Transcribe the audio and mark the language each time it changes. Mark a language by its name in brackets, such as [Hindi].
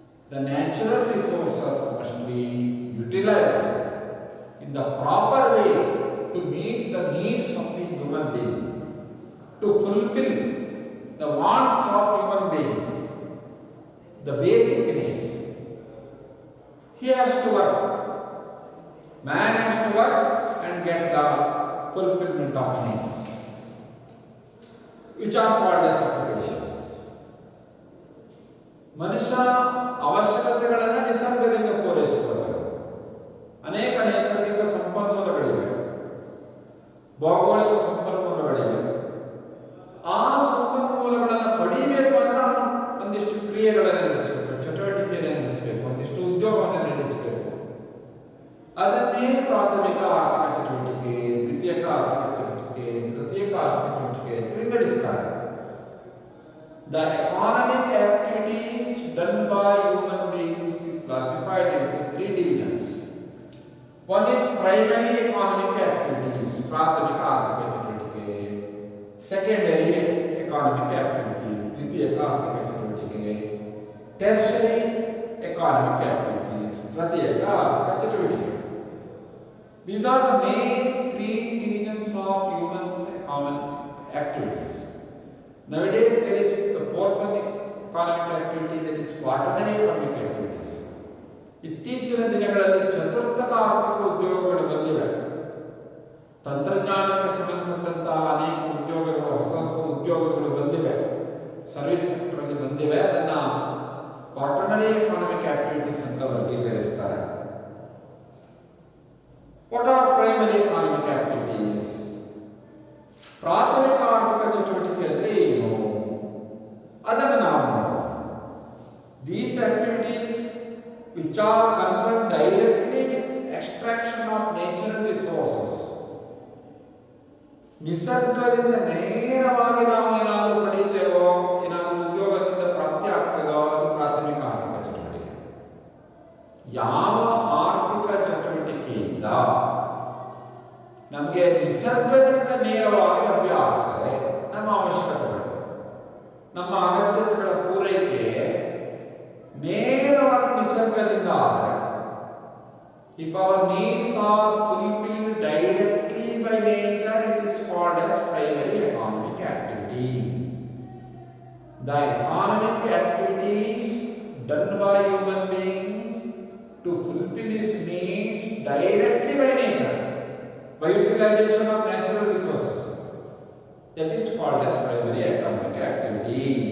[English] The natural resources must be utilized in the proper way to meet the needs of the human being, to fulfill the wants of human beings, the basic needs. He has to work. Man has to work and get the fulfillment of needs, which are called as occupations. [Kannada] ಮನುಷ್ಯನ ಅವಶ್ಯಕತೆಗಳನ್ನು ನಿಸರ್ಗದಿಂದ ಪೂರೈಸಿಕೊಳ್ಳಬೇಕು. ಅನೇಕ ನೈಸರ್ಗಿಕ ಸಂಪನ್ಮೂಲಗಳಿವೆ, ಭೌಗೋಳಿಕ ಸಂಪನ್ಮೂಲಗಳಿವೆ. ಆ ಸಂಪನ್ಮೂಲಗಳನ್ನು ಪಡೀಬೇಕು ಅಂದರೆ ಅವನು ಒಂದಿಷ್ಟು ಕ್ರಿಯೆಗಳನ್ನು ನಡೆಸಬೇಕು, ಚಟುವಟಿಕೆಯನ್ನು ನಡೆಸಬೇಕು, ಒಂದಿಷ್ಟು ಉದ್ಯೋಗವನ್ನು ನಡೆಸಬೇಕು. ಅದನ್ನೇ ಪ್ರಾಥಮಿಕ ಆರ್ಥಿಕ ಚಟುವಟಿಕೆ, ದ್ವಿತೀಯಕ ಆರ್ಥಿಕ ಚಟುವಟಿಕೆ, ತೃತೀಯಕ ಆರ್ಥಿಕ ಚಟುವಟಿಕೆ ಅಂತ ವಿಂಗಡಿಸ್ತಾರೆ. [English] The economic activities done by human beings is classified into 3 divisions. One is primary economic activities, [Kannada] ಪ್ರಾಥಮಿಕ ಆರ್ಥಿಕ ಚಟುವಟಿಕೆ. [English] Secondary economic activities, [Kannada] ದ್ವಿತೀಯಕ ಆರ್ಥಿಕ ಚಟುವಟಿಕೆ. [English] Tertiary economic activities, [Kannada] ತೃತೀಯಕ ಆರ್ಥಿಕ ಚಟುವಟಿಕೆ. [English] These are the main 3 divisions of humans' common activities. Nowadays there is the fourth one economic activity, that is quaternary economic activities. [Kannada] ಇತ್ತೀಚಿನ ದಿನಗಳಲ್ಲಿ ಚತುರ್ಥಕ ಆರ್ಥಿಕ ಉದ್ಯೋಗಗಳು ಬಂದಿವೆ. ತಂತ್ರಜ್ಞಾನಕ್ಕೆ ಸಂಬಂಧಪಟ್ಟಂತಹ ಅನೇಕ ಉದ್ಯೋಗಗಳು, ಹೊಸ ಹೊಸ ಉದ್ಯೋಗಗಳು ಬಂದಿವೆ, ಸರ್ವಿಸ್ ಸೆಕ್ಟರಲ್ಲಿ ಬಂದಿವೆ. ಅದನ್ನು ಕ್ವಾಟರ್ನರಿ ಎಕಾನಮಿಕ್ ಆಕ್ಟಿವಿಟೀಸ್ ಅಂತ ವರ್ಗೀಕರಿಸ್ತಾರೆ. [English] What are primary economic activities? [Kannada] ಪ್ರಾಥಮಿಕ ಆರ್ಥಿಕ ಚಟುವಟಿಕೆ ಅಂದರೆ ಏನು ಅದನ್ನು ನಾವು ನೋಡೋಣ. [English] These activities which are concerned directly with extraction of natural resources. [Kannada] ನಿಸರ್ಗದಿಂದ ನೇರವಾಗಿ ನಾವು ಏನಾದರೂ ಪಡಿತೇವೋ, ಏನಾದರೂ ಉದ್ಯೋಗದಿಂದ ಪ್ರಾಪ್ತಿ ಆಗ್ತದೋ, ಅದು ಪ್ರಾಥಮಿಕ ಆರ್ಥಿಕ ಚಟುವಟಿಕೆ. ಯಾವ ಆರ್ಥಿಕ ಚಟುವಟಿಕೆಯಿಂದ ನಮಗೆ ನಿಸರ್ಗದಿಂದ ನೇರವಾಗಿ ಲಭ್ಯ ಆಗ್ತದೆ, ನಮ್ಮ ಅವಶ್ಯಕತೆಗಳು, ನಮ್ಮ ಅಗತ್ಯತೆಗಳ ಪೂರೈಕೆ ನೇರವಾಗಿ ನಿಸರ್ಗದಿಂದ ಆದರೆ, [English] if our needs are fulfilled directly by nature, it is called as primary economic activity. The economic activities done by human beings to fulfill his needs directly by nature, by utilization of natural resources, that is called as primary economic activity.